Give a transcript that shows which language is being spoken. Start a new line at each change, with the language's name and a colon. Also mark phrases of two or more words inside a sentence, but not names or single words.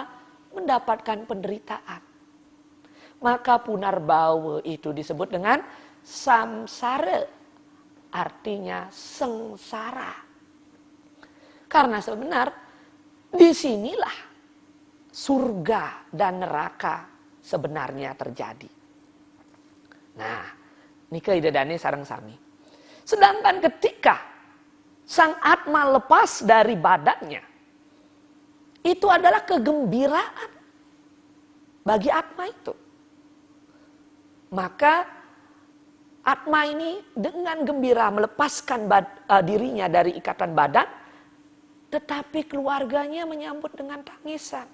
Indonesian: Mendapatkan penderitaan. Maka punarbawa itu disebut dengan samsara. Artinya sengsara. Karena sebenarnya disinilah surga dan neraka sebenarnya terjadi. Nah,
Balinese: nika idadane sareng sami.
Indonesian: Sedangkan ketika sang atma lepas dari badannya, itu adalah kegembiraan bagi atma itu. Maka atma ini dengan gembira melepaskan dirinya dari ikatan badan, tetapi keluarganya menyambut dengan tangisan.